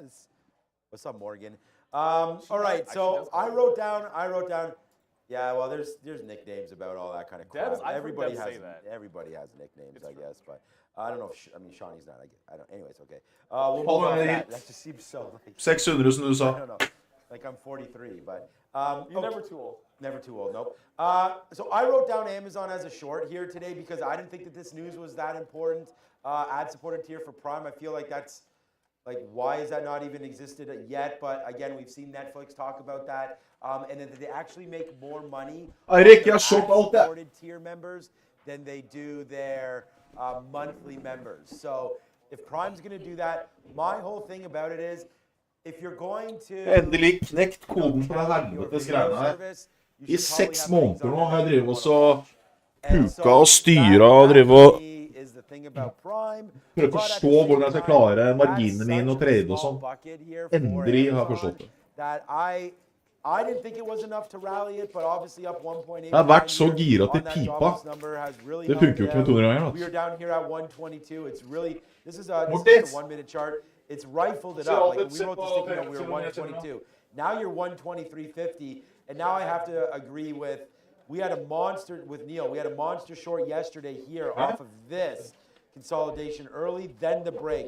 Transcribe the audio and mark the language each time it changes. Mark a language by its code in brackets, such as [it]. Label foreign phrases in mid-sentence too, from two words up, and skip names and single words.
[en] What's up, Morgan? All right, so I wrote down. Yeah, well, there's nicknames about all that kind of crap. Everybody has nicknames, I guess, but I don't know if Shawnee's not. I don't. Anyways, okay. We'll move on to that. That just seems so like [no] 600 som du sa. [en] I don't know. Like I'm 43, but you're never too old. Never too old. Nope. So I wrote down Amazon as a short here today because I didn't think that this news was that important. Ad-supported tier for Prime. I feel like that's like why is that not even existed yet? But again, we've seen Netflix talk about that, and that they actually make more money on their ad-supported tier members than they do their monthly members. So if Prime's going to do that, my whole thing about it is if you're going to [no] Endelig knekt koden for det helvetes greiene her. I 6 måneder nå har jeg drevet og så puka og styret og drevet og prøvd å forstå hvordan jeg skal klare marginene mine og trade og sånn. Endelig har jeg forstått det. Jeg har vært så gira til pipa. Det funker jo ikke med 200 ganger. [en] Mortis! It's rifled it up. Like we wrote this thing, we were 122. Now you're 123.50, and now I have to agree with. We had a monster with Neil. We had a monster short yesterday here off of this consolidation early, then the break.